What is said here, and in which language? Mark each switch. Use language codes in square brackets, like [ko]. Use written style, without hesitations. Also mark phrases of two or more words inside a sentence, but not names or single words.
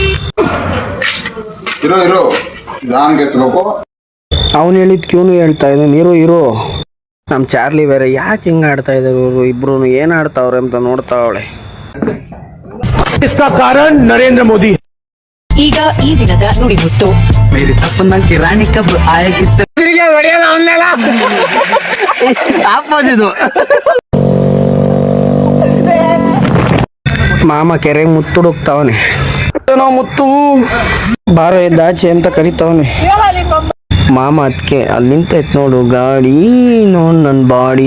[kn] ಅವನು ಹೇಳಿದ್ ಕ್ಯೂನು ಹೇಳ್ತಾ ಇದ್ದ, ಇರು. ನಮ್ಮ ಚಾರ್ಲಿ ಬೇರೆ ಯಾಕೆ ಹಿಂಗೆ ಆಡ್ತಾ ಇದ್ದಾರೆ ಇವರು ಇಬ್ರು, ಏನು ಆಡ್ತಾವ್ರೆ ಅಂತ ನೋಡ್ತಾವಳೆ. ಕಾರಣ ನರೇಂದ್ರ ಮೋದಿ. ಈಗ ಈ ದಿನದ ನುಡಿಮುತ್ತು. [hi] मेरी सपना की रानी कब आएगी? [kn] ಮಾಮ ಕೆರೆ ಮುತ್ತುಡುಕ್ತಾವನೆ. ಮುತ್ತು ಬಾರೋ ಎದ್ದಾಚೆ ಅಂತ ಕರಿತಾವನೆ. ಮಾಮ ಅದಕ್ಕೆ ಅಲ್ಲಿ ನಿಂತೈತ್ ನೋಡು ಗಾಡಿ, ನೋಡ್ ನನ್ನ ಬಾಡಿ.